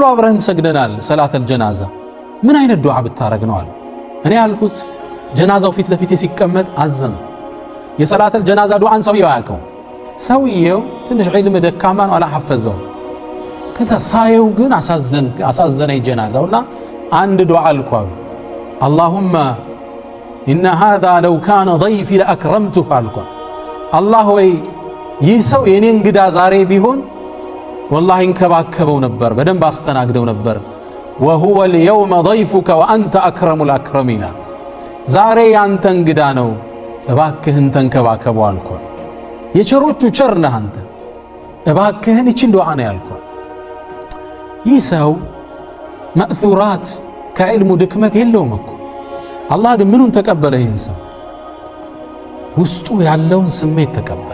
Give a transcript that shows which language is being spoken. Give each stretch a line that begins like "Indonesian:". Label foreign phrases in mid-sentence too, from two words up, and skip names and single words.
Amharic: አብረን ሰግደናል ሰላተል ጀናዛ ምን አይነት ዱዓ ብታረግ ነው አለ እኔ ያልኩት ጀናዛው ፊት ለፊት ሲቀመጥ አዘን የሰላተል ጀናዛ ዱዓን ሰውየው ያውቀው ሰውየው ትንሽ ዒልም ደካማ ነው አላሐፈዘው ከዛ ሳየው ግን አሳዘነኝ ጀናዛውና አንድ ዱዓ አልኳሉ
Arabic: اللهم إن هذا لو كان ضيفي
Amharic: لأكرمته አልኳ አላህ ወይ ይህ ሰው የኔ እንግዳ ዛሬ ቢሆን والله እንከባከበው ነበር በደንብ አስተናግደው ነበር
Arabic: وهو اليوم ضيفك وأنت أكرم الأكرمين
Amharic: ዛሬ ያንተ እንግዳ ነው እባክህን ተንከባከበው አልኳ የቸሮቹ ቸር ነህ አንተ እባክህን ይችን ዱዓ ነው ያልኳ ይህ ሰው ማእثورات ከዕልሙ ድክመት የለውም እኮ አላህ ግን ምኑን ተቀበለ ይህን ሰው ውስጡ ያለውን ስሜት ተቀበለ